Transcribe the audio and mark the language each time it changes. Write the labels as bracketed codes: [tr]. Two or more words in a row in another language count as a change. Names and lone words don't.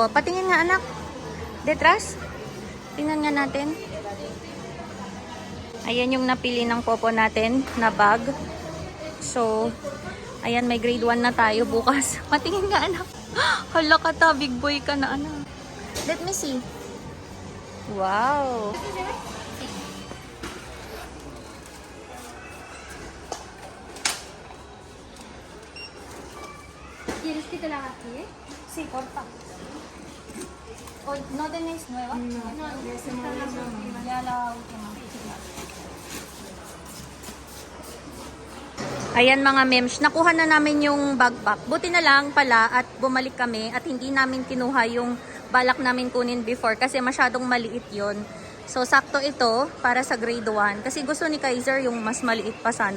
[tl] Patingin nga anak. Detras? Tingnan nga natin. Ayan yung napili ng Popo natin na bag. So, ayan, may grade 1 na tayo bukas. Patingin nga anak. Hala ka ta, [en] big boy [tl] ka na anak. [en] Let me see. Wow. [es] ¿Quieres que te la vacíe? Sí, porfa. Oh, ¿no tenéis nueva? No, ya la última. [tl] Ayan mga mems, nakuha na namin yung backpack. Buti na lang pala at bumalik kami at hindi namin kinuha yung balak namin kunin before kasi masyadong maliit yon. So sakto ito para sa grade 1 kasi gusto ni Kaiser yung mas maliit pa sana.